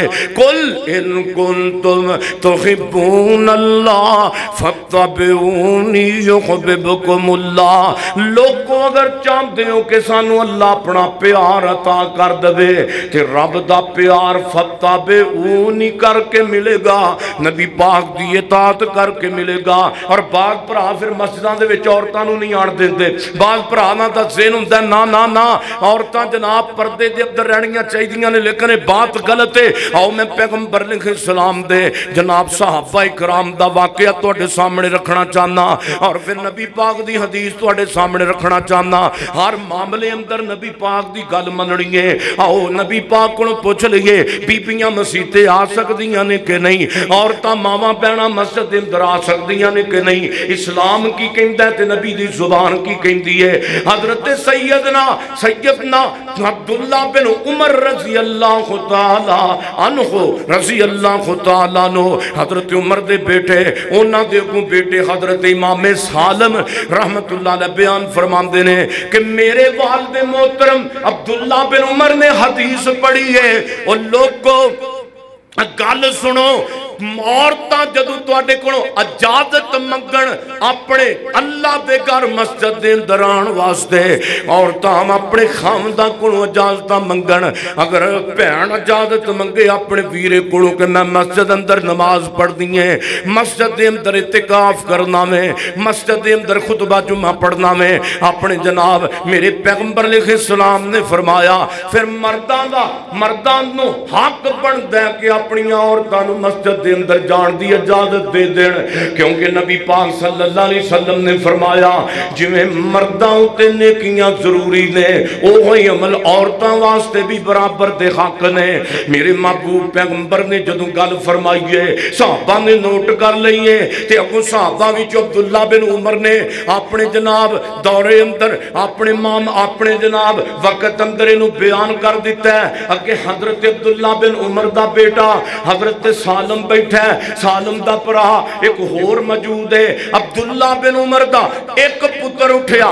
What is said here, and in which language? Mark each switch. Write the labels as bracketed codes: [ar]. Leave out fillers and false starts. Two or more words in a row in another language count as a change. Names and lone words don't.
[ar] قل ان کنتم تحبون اللہ فاتبعونی یحببکم اللہ، [pa] لوگوں اگر چاہتے ہو کہ سانو اللہ اپنا پیار عطا کر دے کہ رب دا پیار فاتبعونی کر کے ملے گا، نبی پاک دی اطاعت کر کے ملے گا۔ اور بعض بھرا پھر مسجداں دے وچ عورتاں نو نہیں آن دیندے، بعض بھراواں دا ذہن ہوندا ہے نا نا نا عورتاں جناب پردے دے اندر رہنیاں چاہیدیاں نے، لیکن بات غلط ہے۔ آؤ میں پیغمبر [ar] علیہ السلام [pa] دے جناب صحابہ کرام دا واقعہ تواڈے سامنے رکھنا چاہنا اور پھر نبی پاک دی حدیث تواڈے سامنے رکھنا چاہنا۔ ہر معاملے اندر نبی پاک دی گل مننی ہے۔ آؤ نبی پاک کو پوچھ لئیے بیبیاں مسیتے آ سکدیاں نے کہ نہیں، عورتاں ماواں بہناں مسجد دے اندر آ سکدیاں نے کہ نہیں، اسلام کی کہندا ہے تے نبی دی زبان کی کہندی ہے۔ حضرت سیدنا عبداللہ بن عمر [ar] رضی اللہ تعالی عنہ رضی اللہ تعالی عنہ [pa] حضرت عمر دے بیٹے اونا دے کو بیٹے حضرت امام سالم [ar] رحمت اللہ علیہ [pa] بیان فرماندے نے کہ میرے والد محترم عبداللہ بن عمر نے حدیث پڑھی ہے اور لوگ کو گل سنو عورتاں جدو تواڈے کولوں اجازت منگن اپنے اللہ دے گھر مسجد دے اندر آن واسطے عورتاں اپنے خاونداں کولوں اجازت منگن اگر بہن اجازت منگے اپنے ویرے کولوں کہ میں مسجد اندر نماز پڑھنی ہے مسجد دے اندر اعتکاف کرنا میں مسجد دے اندر خطبہ جمعہ پڑھنا میں اپنے جناب میرے پیغمبر [ar] علیہ السلام [pa] نے فرمایا پھر مردان نو حق بندا ہے کہ اپنی عورتاں نو مسجد دے اندر جان دی اجازت دے دین کیونکہ نبی پاک [ar] صلی اللہ علیہ وسلم [pa] نے فرمایا جویں مرداں تے نیکیاں ضروری نے اوہی عمل عورتاں واسطے بھی برابر دے حق نے میرے محبوب پیغمبر نے جدوں گل فرمائی ہے صحابہ نے نوٹ کر لئی ہے تے اگوں صحابہ وچ عبداللہ بن عمر نے اپنے جناب دورے اندر اپنے جناب وقت اندر انہوں بیان کر دیتا ہے اگے حضرت عبداللہ بن عمر دا بیٹا حضرت سالم بیٹھا ہے سالم دا پرا ایک ہور موجود ہے عبداللہ بن عمر دا ایک پتر اٹھیا